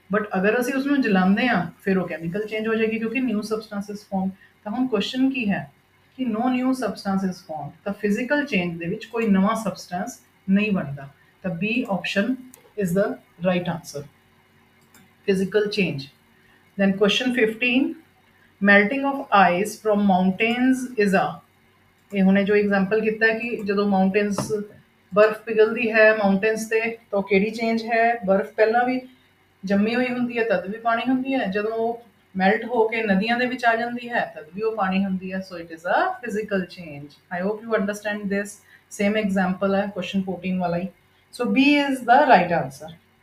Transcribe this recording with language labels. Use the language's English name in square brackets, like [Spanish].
[Punjabi] But ਅਗਰ ਅਸੀਂ ਉਸਨੂੰ ਜਲਾਉਂਦੇ ਹਾਂ ਫਿਰ ਉਹ ਕੈਮੀਕਲ ਚੇਂਜ ਹੋ ਜਾਏਗੀ ਕਿਉਂਕਿ [English] New substances form. [Punjabi] ਤਾਂ ਹੁਣ ਕੁਐਸਚਨ ਕੀ ਹੈ ਕਿ [English] no new substances form, [Punjabi] ਤਾਂ ਫਿਜ਼ੀਕਲ ਚੇਂਜ ਦੇ ਵਿੱਚ ਕੋਈ ਨਵਾਂ ਸਬਸਟੈਂਸ ਨਹੀਂ ਬਣਦਾ। [English] ਤਾਂ B option is the right answer, physical change. then question 15, melting of ice from mountains is a। [Punjabi] ਇਹ ਹੁਣੇ ਜੋ ਐਗਜ਼ਾਮਪਲ ਕੀਤਾ ਕਿ ਜਦੋਂ ਮਾਊਂਟੇਨਸ ਬਰਫ਼ ਪਿਘਲਦੀ ਹੈ ਮਾਊਂਟੇਨਸ ਤੇ ਤਾਂ ਕਿਹੜੀ ਚੇਂਜ ਹੈ? ਬਰਫ਼ ਪਹਿਲਾਂ ਵੀ ਜੰਮੀ ਹੋਈ ਹੁੰਦੀ ਹੈ ਤਦ ਵੀ ਪਾਣੀ ਹੁੰਦੀ ਹੈ, ਜਦੋਂ ਉਹ ਮੈਲਟ ਹੋ ਕੇ ਨਦੀਆਂ ਦੇ ਵਿੱਚ ਆ ਜਾਂਦੀ ਹੈ ਤਦ ਵੀ ਉਹ ਪਾਣੀ ਹੁੰਦੀ ਹੈ। [English] So it is a physical change. I hope you understand this. Same example ਹੈ question 14 ਵਾਲਾ ਹੀ। So B is the right answer.